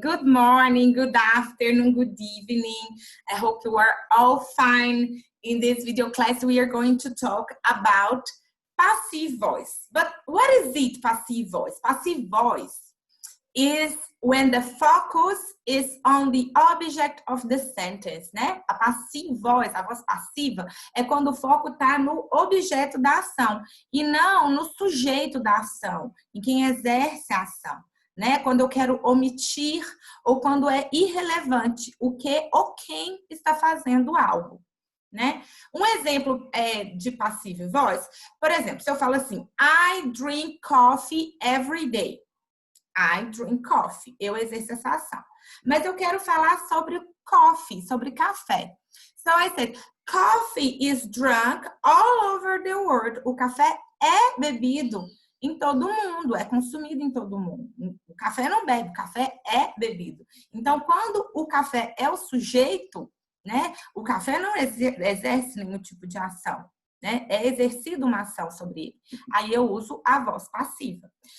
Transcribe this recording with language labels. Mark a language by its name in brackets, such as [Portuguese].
[English] Good morning, good afternoon, good evening. I hope you are all fine. In this video class, we are going to talk about passive voice. But what is it, passive voice? Passive voice is when the focus is on the object of the sentence, né? [Portuguese] A passive voice, a voz passiva, é quando o foco está no objeto da ação e não no sujeito da ação, em quem exerce a ação. Né? Quando eu quero omitir ou quando é irrelevante o que ou quem está fazendo algo, né? Um exemplo de passive voice, por exemplo, se eu falo assim, [English] I drink coffee every day. I drink coffee. [Portuguese] Eu exerço essa ação. Mas eu quero falar sobre coffee, sobre café. [English] So I said, coffee is drunk all over the world. [Portuguese] O café é bebido em todo mundo, é consumido em todo mundo. O café não bebe, o café é bebido. Então, quando o café é o sujeito, né, o café não exerce nenhum tipo de ação, né? É exercida uma ação sobre ele. Aí eu uso a voz passiva.